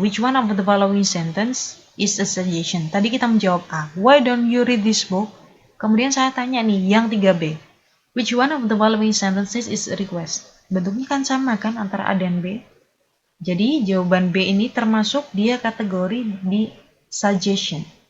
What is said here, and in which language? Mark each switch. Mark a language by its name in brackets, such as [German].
[English] Which one of the following sentence is a suggestion? [Indonesian] Tadi kita menjawab A. [English] Why don't you read this book? [Indonesian] Kemudian saya tanya nih yang 3B. [English] Which one of the following sentences is a request? [Indonesian] Bentuknya kan sama kan antara A dan B. Jadi jawaban B ini termasuk dia kategori di suggestion.